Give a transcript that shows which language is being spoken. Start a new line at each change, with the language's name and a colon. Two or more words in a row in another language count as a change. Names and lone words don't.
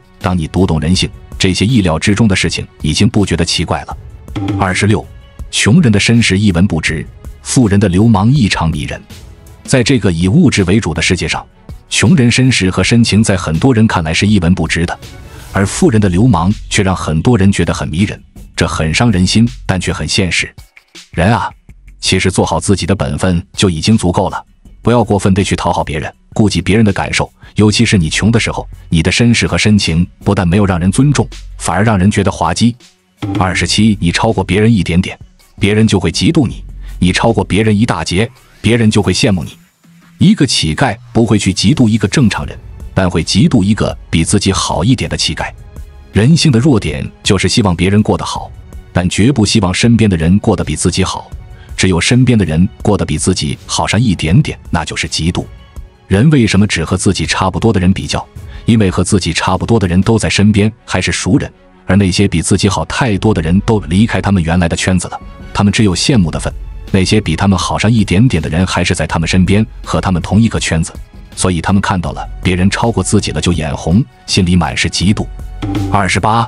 Chinese: 當你讀懂人性，這些意料之中的事情已經不覺得奇怪了。26. 窮人的身世一文不值，富人的流氓異常迷人。在這個以物質為主的世界上，窮人身世和深情在很多人看來是一文不值的，而富人的流氓卻讓很多人覺得很迷人，這很傷人心，但卻很現實。人啊，其實做好自己的本分就已經足夠了，不要過分地去討好別人，顧及別人的感受。尤其是你窮的時候，你的身世和深情不但沒有讓人尊重，反而讓人覺得滑稽。27. 你超過別人一點點，別人就會嫉妒你；你超過別人一大截，別人就會羨慕你。一個乞丐不會去嫉妒一個正常人，但會嫉妒一個比自己好一點的乞丐。人性的弱點就是希望別人过得好，但絕不希望身邊的人過得比自己好。只有身邊的人過得比自己好上一點點，那就是嫉妒。人為什麼只和自己差不多的人比較？因為和自己差不多的人都在身邊，還是熟人，而那些比自己好太多的人都離開他們原來的圈子了，他們只有羡慕的份。那些比他们好上一點點的人還是在他們身邊，和他們同一個圈子，所以他們看到了別人超過自己了就眼紅，心裡滿是嫉妒。28.